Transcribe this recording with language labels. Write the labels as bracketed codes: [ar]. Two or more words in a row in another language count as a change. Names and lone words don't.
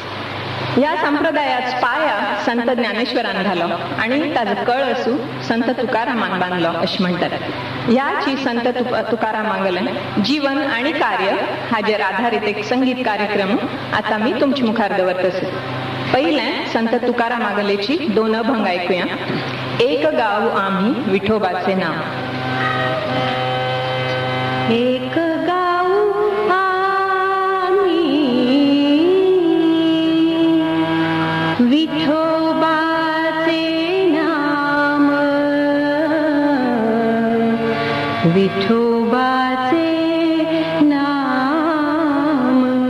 [kok] ह्या संप्रदायाच पाया संत ज्ञानेश्वरान घालो आणि ताजो कळसू संत तुकारामान बांदलो अशें म्हणटात. ह्याची संत तुकारामागेलें जीवन आणि कार्य हाजेर आधारीत एक संगीत कार्यक्रम आता मी तुमचे मुखार दवरतस. पयलें संत तुकारामागेलेची 2 अभंग ऐकुया. [mr] एक गाव आम्ही विठोबाचे नाव. एक गाव आम्ही विठोबाचे नाम, विठोबाचे नाम.